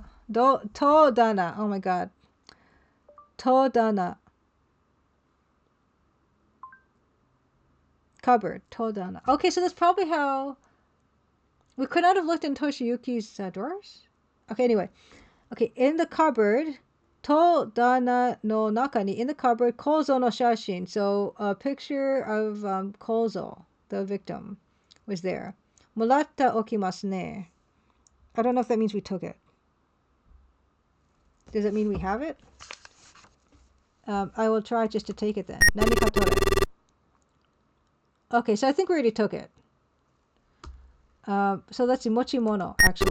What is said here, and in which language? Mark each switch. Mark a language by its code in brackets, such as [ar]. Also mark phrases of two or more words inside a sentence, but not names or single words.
[en] Todana. Oh my god, todana. Cupboard, todana. Okay, so that's probably how we could not have looked in Toshiyuki's drawers. Okay, anyway, okay, in the cupboard. [ja] 戸棚の中に, [en] in the cupboard, [ja] コウゾウの写真. [en] So a picture of Kouzou, the victim, was there. [ja] もらった おきます ね. [en] I don't know if that means we took it. Does it mean we have it? I will try just to take it then. [ja] 何か 取れ. [en] Okay, so I think we already took it. So let's see. Mochimono, actually.